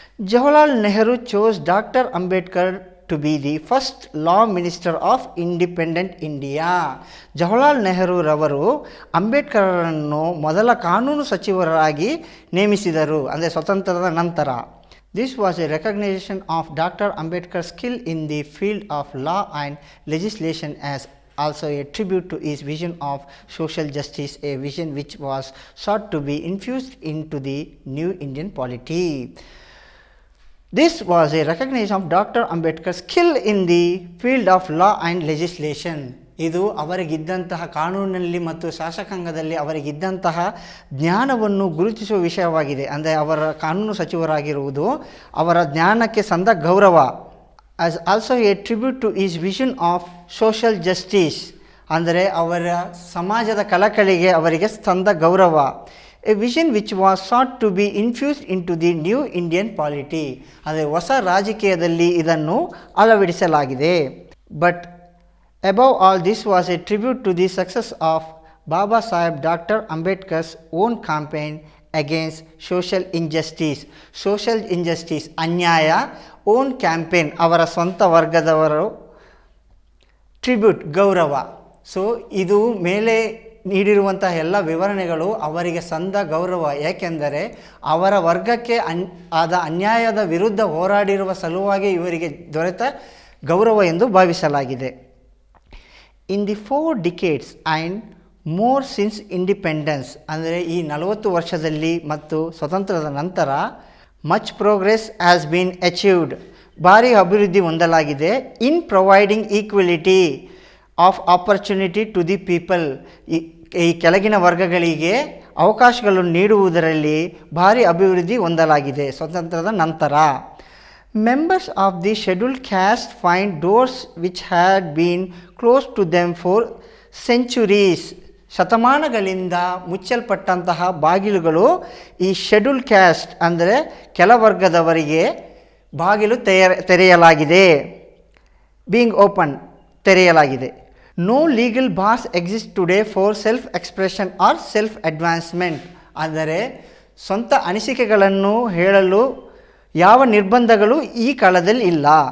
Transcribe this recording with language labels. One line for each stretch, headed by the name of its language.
English: Jawaharlal Nehru chose doctor Ambedkar to be the first law minister of independent India.
Kannada: Jawaharlal ನೆಹರೂರವರು ಅಂಬೇಡ್ಕರನ್ನು ಮೊದಲ ಕಾನೂನು ಸಚಿವರಾಗಿ ನೇಮಿಸಿದರು, ಅಂದರೆ ಸ್ವತಂತ್ರದ ನಂತರ.
English: This was a recognition of Dr. Ambedkar's skill in the field of law and legislation, as also a tribute to his vision of social justice, a vision which was sought to be infused into the new Indian polity. This was a recognition of Dr. Ambedkar's skill in the field of law and legislation.
Kannada: ಇದು ಅವರಿಗಿದ್ದಂತಹ ಕಾನೂನಿನಲ್ಲಿ ಮತ್ತು ಶಾಸಕಾಂಗದಲ್ಲಿ ಅವರಿಗಿದ್ದಂತಹ ಜ್ಞಾನವನ್ನು ಗುರುತಿಸುವ ವಿಷಯವಾಗಿದೆ. ಅಂದರೆ ಅವರ ಕಾನೂನು ಸಚಿವರಾಗಿರುವುದು ಅವರ ಜ್ಞಾನಕ್ಕೆ ಸಂದ ಗೌರವ.
English: as also a tribute to his vision of social justice,
Kannada: ಅಂದರೆ ಅವರ ಸಮಾಜದ ಕಳಕಳಿಗೆ ಅವರಿಗೆ ಸಂದ ಗೌರವ.
English: a vision which was sought to be infused into the new Indian polity,
Kannada: ಅಂದರೆ ಹೊಸ ರಾಜಕೀಯದಲ್ಲಿ ಇದನ್ನು ಅಳವಡಿಸಲಾಗಿದೆ.
English: But above all, this was a tribute to the success of Baba Saheb Dr. Ambedkar's own campaign against social injustice. Social injustice,
Kannada: ಅನ್ಯಾಯ,
English: own campaign,
Kannada: ಅವರ ಸ್ವಂತ ವರ್ಗದವರು, tribute, ಗೌರವ. ಸೊ ಇದು ಮೇಲೆ ನೀಡಿರುವಂತಹ ಎಲ್ಲ ವಿವರಣೆಗಳು ಅವರಿಗೆ ಸಂದ ಗೌರವ. ಏಕೆಂದರೆ ಅವರ ವರ್ಗಕ್ಕೆ ಆದ ಅನ್ಯಾಯದ ವಿರುದ್ಧ ಹೋರಾಡಿರುವ ಸಲುವಾಗಿ ಇವರಿಗೆ ದೊರೆತ ಗೌರವ ಎಂದು ಭಾವಿಸಲಾಗಿದೆ.
English: in the 4 decades and more since independence,
Kannada: ಅಂದರೆ ಈ 40 ವರ್ಷದಲ್ಲಿ ಮತ್ತು ಸ್ವತಂತ್ರದ ನಂತರ
English: much progress has been achieved,
Kannada: ಭಾರಿ ಅಭಿವೃದ್ಧಿ ಹೊಂದಲಾಗಿದೆ.
English: in providing equality of opportunity to the people,
Kannada: ಈ ಕೆಳಗಿನ ವರ್ಗಗಳಿಗೆ ಅವಕಾಶಗಳನ್ನು ನೀಡುವುದರಲ್ಲಿ ಭಾರಿ ಅಭಿವೃದ್ಧಿ ಹೊಂದಲಾಗಿದೆ ಸ್ವತಂತ್ರದ ನಂತರ.
English: Members of the scheduled caste find doors which had been closed to them for centuries.
Kannada: ಶತಮಾನಗಳಿಂದ ಮುಚ್ಚಲ್ಪಟ್ಟಂತಹ ಬಾಗಿಲುಗಳು ಈ ಶೆಡ್ಯೂಲ್ ಕ್ಯಾಸ್ಟ್ ಅಂದರೆ ಕೆಳವರ್ಗದವರಿಗೆ ಬಾಗಿಲು ತೆರೆಯಲಾಗಿದೆ.
English: being open,
Kannada: ತೆರೆಯಲಾಗಿದೆ.
English: no legal bars exist today for self expression or self advancement,
Kannada: ಅಂದರೆ ಸ್ವಂತ ಅನಿಸಿಕೆಗಳನ್ನು ಹೇಳಲು ಯಾವ ನಿರ್ಬಂಧಗಳು ಈ ಕಾಲದಲ್ಲಿ ಇಲ್ಲ.